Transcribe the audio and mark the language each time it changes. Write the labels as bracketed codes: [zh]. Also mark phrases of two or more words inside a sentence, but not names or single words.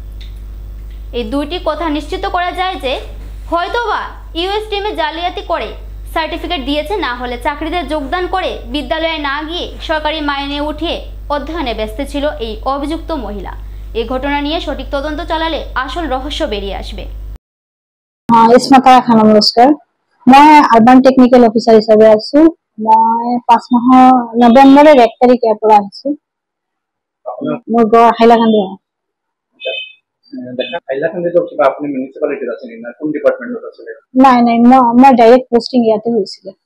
[bn] এই দুইটি কথা নিশ্চিত করা যায় যে হয়তোবা ইউএসটিএমে জালিয়াতি করে সার্টিফিকেট দিয়েছে, না হলে চাকরিতে যোগদান করে বিদ্যালয়ে না গিয়ে সরকারি মাইনে উঠিয়ে অধ্যয়নে ব্যস্ত ছিল এই অভিযুক্ত মহিলা। এই ঘটনা নিয়ে সঠিক তদন্ত চালালে আসল রহস্য বেরিয়ে আসবে। [as] ইসমাত আৰা খানম লস্কৰ, মই [en] urban technical officer [as] হিচাপে আছো। মই 5 মাহৰ নৱেম্বৰৰ 1 তাৰিখ ইয়াৰ পৰা আহিছো। মোৰ ঘৰ হাইলাকান্দি। নাই নাই, মই [en] direct posting [as] ইয়াতে হৈছিল।